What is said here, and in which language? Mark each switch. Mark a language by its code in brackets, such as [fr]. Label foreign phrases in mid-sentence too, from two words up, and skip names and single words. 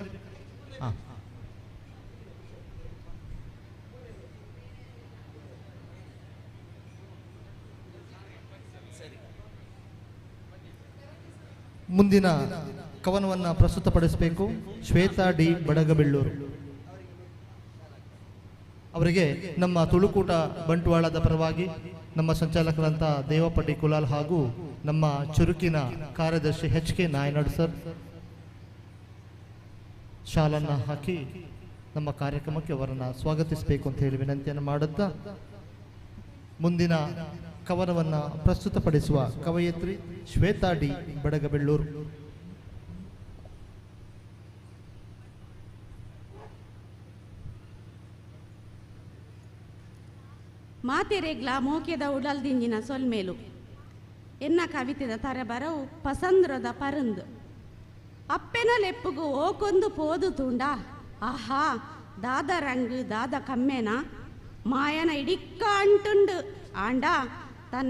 [kn] ಹಾಂ, ಮುಂದಿನ ಕವನವನ್ನು ಪ್ರಸ್ತುತಪಡಿಸಬೇಕು ಶ್ವೇತಾ ಡಿ ಬಡಗಬೆಳ್ಳೂರು ಅವರಿಗೆ ನಮ್ಮ ತುಳುಕೂಟ ಬಂಟ್ವಾಳದ ಪರವಾಗಿ ನಮ್ಮ ಸಂಚಾಲಕರಂತ ದೇವಪ್ಪ ಡಿ ಕುಲಾಲ್ ಹಾಗೂ ನಮ್ಮ ಚುರುಕಿನ ಕಾರ್ಯದರ್ಶಿ HK ನಾಯನಾಡ್ ಸರ್ ಶಾಲನ್ನು ಹಾಕಿ ನಮ್ಮ ಕಾರ್ಯಕ್ರಮಕ್ಕೆ ಅವರನ್ನು ಸ್ವಾಗತಿಸಬೇಕು ಅಂತ ಹೇಳಿ ವಿನಂತಿಯನ್ನು ಮಾಡುತ್ತಾ ಮುಂದಿನ ಕವನವನ್ನು ಪ್ರಸ್ತುತಪಡಿಸುವ ಕವಯಿತ್ರಿ ಶ್ವೇತಾ ಡಿ ಬಡಗಬೆಳ್ಳೂರು. [tcy] ಮಾತೆರೆಗ್ಲ ಮೋಕೆದ ಉಡಲ್ದಿಂಜಿನ ಸೊಲ್ಮೇಲು ಎನ್ನ ಕವಿತೆದ ತರಬರವು ಪಸಂದ್ರದ ಪರಂದು ಅಪ್ಪೆನ ಲೆಪ್ಪುಗು ಓಕೊಂದು ಪೋದು ತುಂಡ ಆಹಾ ದಾದ ರಂಗು ದಾದ ಕಮ್ಮೆನ ಮಾಯನ ಇಡಿಕ್ಕ ಅಂಟುಂಡು ಆಂಡ ತನ್ನ